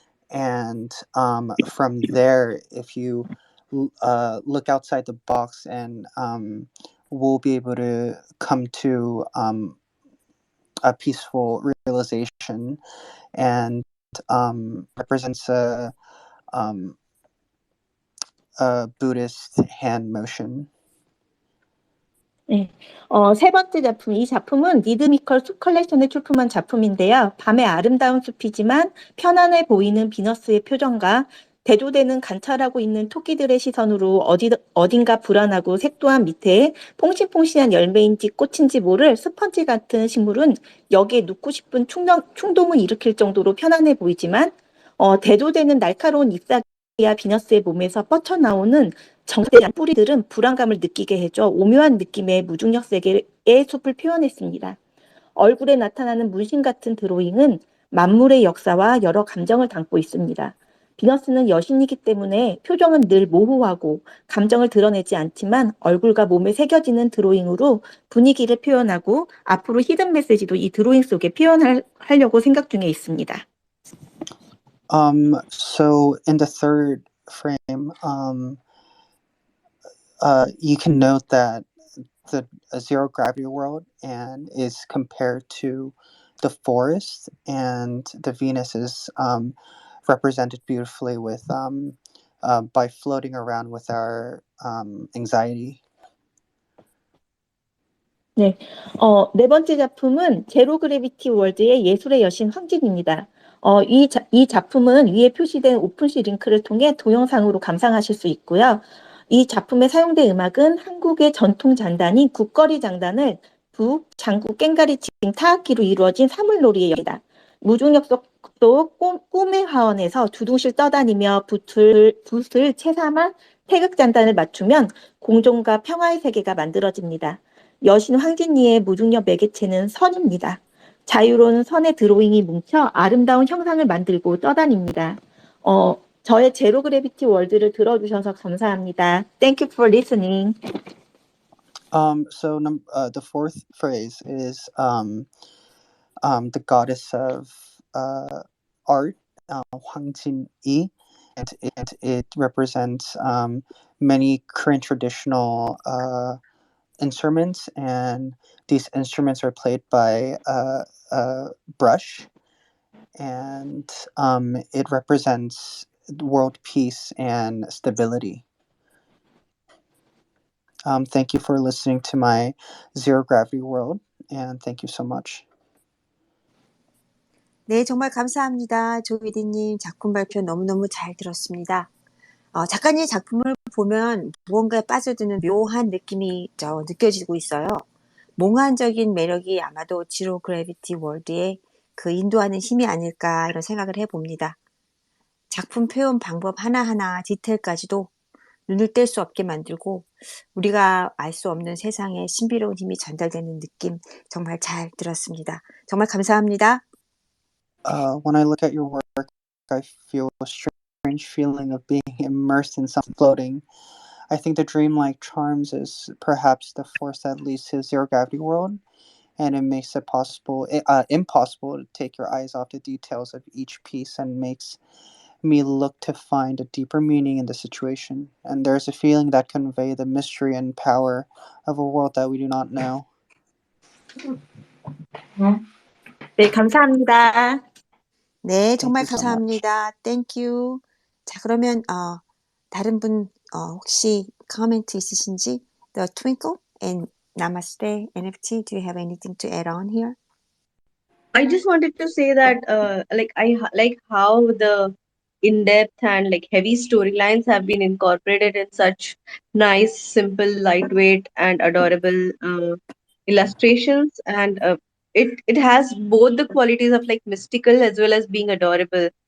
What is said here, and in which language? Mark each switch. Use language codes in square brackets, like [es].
[en] And from there, if you look outside the box, and we'll be able to come to a peaceful realization, and represents a Buddhist hand motion. [ko] 네. 세 번째 작품, 이 작품은 리드미컬 숲 컬렉션을 출품한 작품인데요. 밤의 아름다운 숲이지만 편안해 보이는 비너스의 표정과 대조되는 관찰하고 있는 토끼들의 시선으로 어딘가 불안하고 색도한 밑에 퐁신퐁신한 열매인지 꽃인지 모를 스펀지 같은 식물은 여기에 눕고 싶은 충동을 일으킬 정도로 편안해 보이지만 대조되는 날카로운 잎사귀와 비너스의 몸에서 뻗쳐나오는 정대한 뿌리들은 불안감을 느끼게 해줘 오묘한 느낌의 무중력 세계의 숲을 표현했습니다. 얼굴에 나타나는 문신 같은 드로잉은 만물의 역사와 여러 감정을 담고 있습니다. 비너스는 여신이기 때문에 표정은 늘 모호하고 감정을 드러내지 않지만 얼굴과 몸에 새겨지는 드로잉으로 분위기를 표현하고 앞으로 히든 메시지도 이 드로잉 속에 표현하려고 생각 중에 있습니다. [en] So in the third frame, you can note that the zero gravity world and is compared to the forest, and the Venus is represented beautifully with by floating around with our anxiety. [ko] 네, 네 번째 작품은 제로 그래비티 월드의 예술의 여신 황진입니다. 이 작품은 위에 표시된 오픈시 링크를 통해 동영상으로 감상하실 수 있고요. 이 작품에 사용된 음악은 한국의 전통 장단인 국거리 장단을 북, 장구, 꽹가리 등 타악기로 이루어진 사물놀이입니다. 무중력 속 꿈의 화원에서 두둥실 떠다니며 붓을 채삼아 태극 장단을 맞추면 공존과 평화의 세계가 만들어집니다. 여신 황진이의 무중력 매개체는 선입니다. 자유로운 선의 드로잉이 뭉쳐 아름다운 형상을 만들고 떠다닙니다. 저의 제로 그래비티 월드를 들어주셔서 감사합니다. [en] Thank you for listening. So the fourth phrase is the goddess of art, Hwang Jin-yi, and it represents many Korean traditional instruments, and these instruments are played by a brush, and it represents world peace and stability. Thank you for listening to my Zero Gravity World, and thank you so much. [ko] 네, 정말 감사합니다. 조이디님 작품 발표 너무너무 잘 들었습니다. 작가님 작품을 보면 무언가에 빠져드는 묘한 느낌이 느껴지고 있어요. 몽환적인 매력이 아마도 지로 그래비티 월드의 그 인도하는 힘이 아닐까 이런 생각을 해봅니다. 작품 표현 방법 하나하나 디테일까지도 눈을 뗄 수 없게 만들고 우리가 알 수 없는 세상에 신비로운 힘이 전달되는 느낌 정말 잘 들었습니다. 정말 감사합니다. [en] When I look at your work, I feel a strange feeling of being immersed in something floating. I think the dreamlike charms is perhaps the force that leads to zero gravity world, and it makes it impossible to take your eyes off the details of each piece, and makes me look to find a deeper meaning in the situation. And there's a feeling that convey the mystery and power of a world that we do not know. [ko] 네, 감사합니다. 네, 정말 [en] Thank you so much. [ko] 감사합니다. [en] Thank you. [ko] 자, 그러면 다른 분 혹시 코멘트 있으신지? [en] The Twinkle and Namaste NFT. Do you have anything to add on here? I just wanted to say that I like how the in-depth and like heavy storylines have been incorporated in such nice, simple, lightweight, and adorable illustrations, and it has both the qualities of like mystical as well as being adorable.